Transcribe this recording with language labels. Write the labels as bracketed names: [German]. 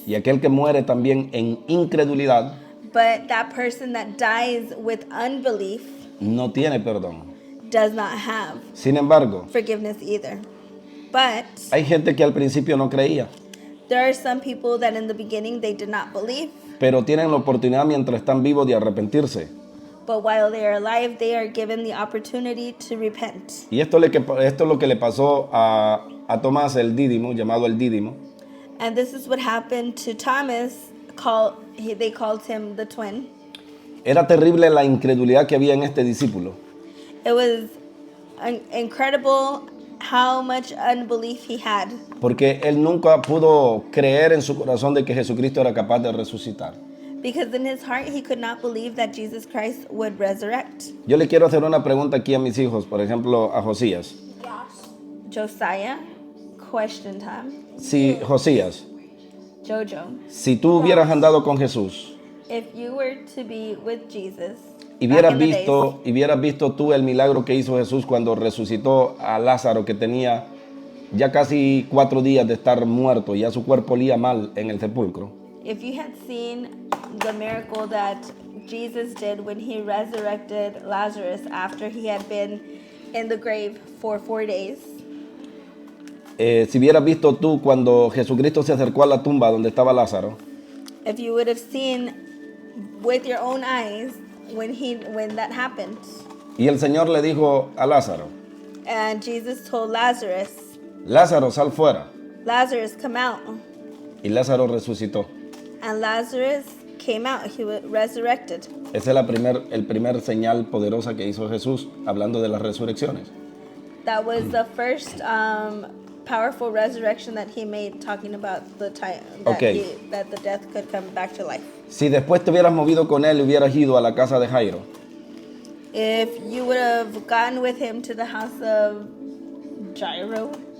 [Spanish] Y aquel que muere también en incredulidad [English] But that person that dies with unbelief [Spanish] no tiene perdón. [English] does not have [Spanish] Sin embargo, [English] forgiveness either. But [Spanish] hay gente que al principio no creía, [English] there are some people that in the beginning they did not believe, [Spanish] pero tienen la oportunidad mientras están vivos de arrepentirse. [English] but while they are alive, they are given the opportunity to repent. [Spanish] Y esto es lo que le pasó a Tomás el Dídimo, llamado el Dídimo. [English] And this is what happened to Thomas. They called him the twin. [Spanish] Era terrible la incredulidad que había en este discípulo. [English] It was incredible how much unbelief he had, [Spanish] Porque él nunca pudo creer en su corazón de que Jesucristo era capaz de resucitar. [English] because in his heart he could not believe that Jesus Christ would resurrect. [Spanish] Yo le quiero hacer una pregunta aquí a mis hijos, por ejemplo, a Josías. [English] Josiah, question time. [Spanish] Si Josías, [English] Jojo, [Spanish] si tú hubieras andado con Jesús [English] if you were to be with Jesus [Spanish] y [English] back [Spanish] hubieras [English] in the days, [Spanish] visto tú el milagro que hizo Jesús cuando resucitó a Lázaro, que tenía ya casi 4 días de estar muerto, ya su cuerpo olía mal en el sepulcro. [English] if you had seen the miracle that Jesus did when he resurrected Lazarus after he had been in the grave for 4 days, [Spanish] Si hubieras visto tú cuando Jesucristo se acercó a la tumba donde estaba Lázaro, [English] if you would have seen with your own eyes when that happened, [Spanish] y el Señor le dijo a Lázaro: [English] and Jesus told Lazarus, [Spanish] Lázaro, sal fuera. [English] Lazarus, come out, [Spanish] Y Lázaro resucitó. [English] and Lazarus came out. He was resurrected. [Spanish] Ese es el primer señal poderosa que hizo Jesús hablando de las resurrecciones. [English] That was the first powerful resurrection that he made, talking about the time that, Okay. that the death could come back to life. [Spanish] Si después te hubieras movido con él y hubieras ido a la casa de Jairo, [English] If you would have gone with him to the house of Jairo,